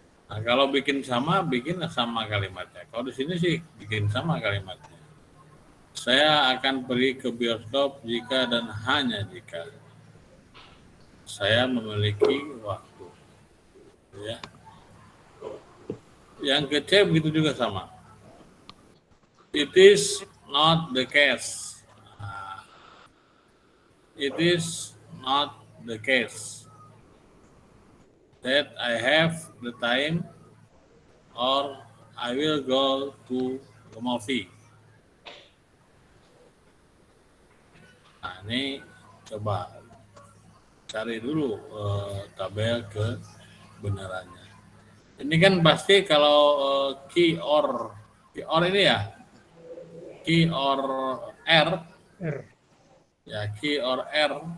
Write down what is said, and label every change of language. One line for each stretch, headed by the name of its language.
Indonesian: Nah, kalau bikin sama kalimatnya. Kalau di sini sih bikin sama kalimatnya. Saya akan pergi ke bioskop jika dan hanya jika saya memiliki waktu. Ya. Yang ke C begitu juga sama.
English: It is not the case. Nah, it is not the case that I have the time or I will go to the movie.
Indonesian: Nah, ini coba cari dulu tabel kebenarannya. Ini kan pasti kalau key or ini ya, key or R, ya key or R.